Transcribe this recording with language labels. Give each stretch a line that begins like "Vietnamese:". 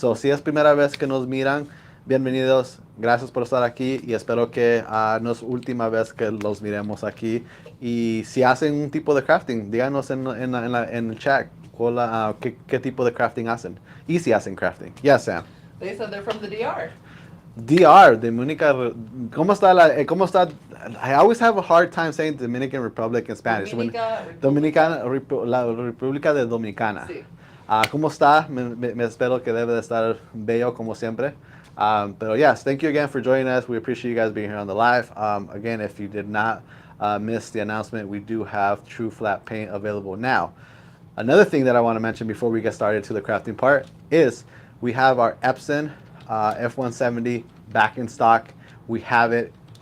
Spanish: So, si es primera vez que nos miran, bienvenidos, gracias por estar aquí, y espero que no es última vez que los miremos aquí. Y si hacen un tipo de crafting, díganos en el chat qué tipo de crafting hacen y si hacen crafting.
English: Yes, Sam. They said they're from the DR.
Spanish: DR, Dominica. ¿Cómo está cómo está?
English: I always have a hard time saying Dominican Republic in Spanish.
Spanish: Dominica, La República de Dominicana. Sí. ¿Cómo está? Me espero que debe de estar bello como siempre.
English: But yes, thank you again for joining us. We appreciate you guys being here on the live. Again, if you did not miss the announcement, we do have TruFlat Paint available now. Another thing that I want to mention before we get started to the crafting part is we have our Epson F170 back in stock. We have it.